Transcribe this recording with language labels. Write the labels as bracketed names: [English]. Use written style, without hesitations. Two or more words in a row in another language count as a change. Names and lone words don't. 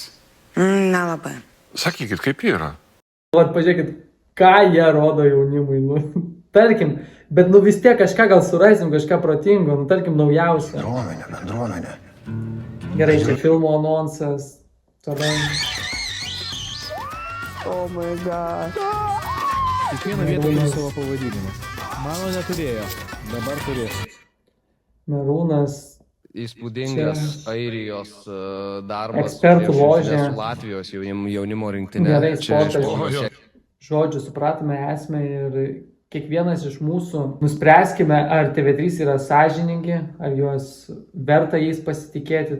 [Lithuanian] Nelabai. Sakykit, kaip yra? Vat pažiūrėkit, ką jie rodo jaunimui. Nu, tarkim, bet nu vis tiek kažką gal surasim, kažką protingo. Nu, tarkim, naujausia. Bendruomenė. Gerai, čia filmo anonsas. Tada... [English] Oh my god. [Lithuanian] Kiekviena vieta turi savo pavadinimą. Mano neturėjo, dabar turės. Merūnas. Įspūdingas Airijos darbas. Ekspertų ložė. Su Latvijos jaunimo rinktinė. Gerai, sportas. Žodžiu, supratome esmę ir kiekvienas iš mūsų nuspręskime, ar TV3 yra sąžiningi, ar juos verta jais pasitikėti.